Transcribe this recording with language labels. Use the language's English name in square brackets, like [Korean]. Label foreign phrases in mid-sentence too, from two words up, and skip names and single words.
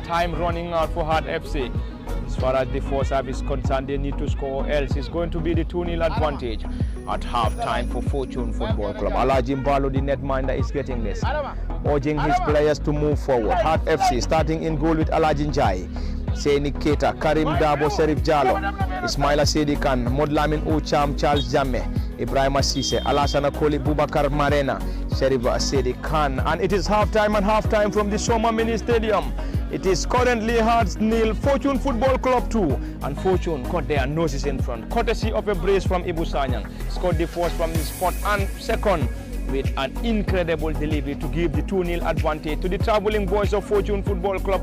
[English] Time running out for Hart FC. As far as the first half is concerned, they need to score, or else it's going to be the 2-0 advantage at half-time for Fortune Football Club. Alaji Mbalo, the netminder, is getting this, urging his players to move forward. Hart FC starting in goal with Alaji Njai, Seni Keita, Karim Dabo, Serif Jalo, Ismaila Sedi Khan, Modlamin Ucham, Charles Jamme, Ibrahim Assise, Alassana Koli, Bubakar Marena, Serif Sedi Khan. And it is half-time and half-time from the Soma Mini Stadium. It is currently Harts nil, Fortune Football Club 2, and Fortune got their noses in front, courtesy of a brace from Ibu Sanyang. Scored the first from the spot, and second with an incredible delivery to give the 2-0 advantage to the traveling boys of Fortune Football Club.